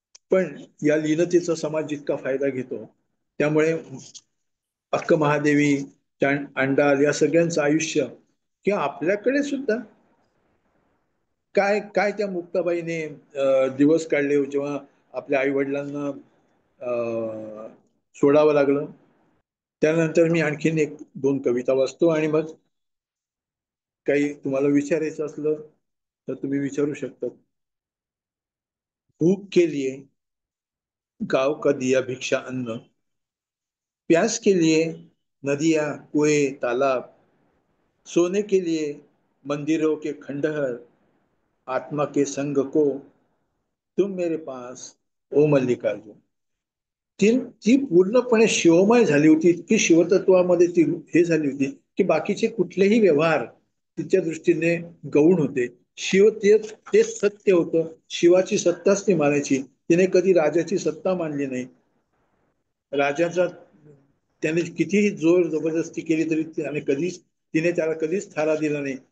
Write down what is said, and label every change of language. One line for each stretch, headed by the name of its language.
Marathi: पण या लीनतेचा समाज जितका फायदा घेतो, त्यामुळे अक्क महादेवी, अंडाल या सगळ्यांचं आयुष्य किंवा आपल्याकडे सुद्धा काय काय त्या मुक्ताबाईने दिवस काढले जेव्हा आपल्या आई वडिलांना सोडावं लागलं. त्यानंतर मी आणखीन एक दोन कविता वाचतो आणि मग काही तुम्हाला विचारायचं असलं तर तुम्ही विचारू शकता.
Hindi: भूख के लिए गांव का दिया भिक्षा अन्न, प्यास के लिए नदियां कुएं तालाब, सोने के लिए मंदिरों के खंडहर, आत्मा के संग को तुम मेरे पास, ओ मल्लिकार्जुन.
Marathi: ती ती पूर्णपणे शिवमय झाली होती, इतकी शिवतत्वामध्ये ती हे झाली होती की बाकीचे कुठलेही व्यवहार तिच्या दृष्टीने गौण होते. शिव तेच सत्य होतं. शिवाची सत्ताच ती मानायची. तिने कधी राजाची सत्ता मानली नाही. राजाचा त्याने कितीही जोर जबरदस्ती केली तरी तिने त्याला कधीच थारा दिला नाही.